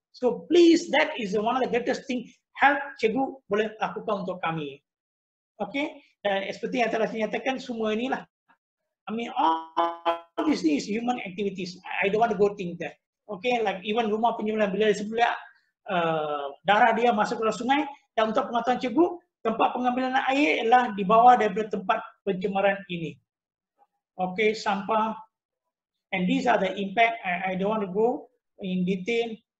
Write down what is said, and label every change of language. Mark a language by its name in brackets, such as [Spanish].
[English] So please, that is one of the greatest thing. [Malay] Help cikgu boleh lakukan untuk kami. Okay? Dan seperti yang telah dinyatakan, semua inilah. [English] I mean, all these things human activities. I don't want to go think that. [Malay] Okay, [English] like even [Malay] rumah penyembelihan, bila disembelih darah dia masuk ke sungai, dan untuk pengetahuan cikgu, tempat pengambilan air ialah di bawah daripada tempat pencemaran ini. Okay, sampah. [English] And these are the impact. I don't want to go in detail.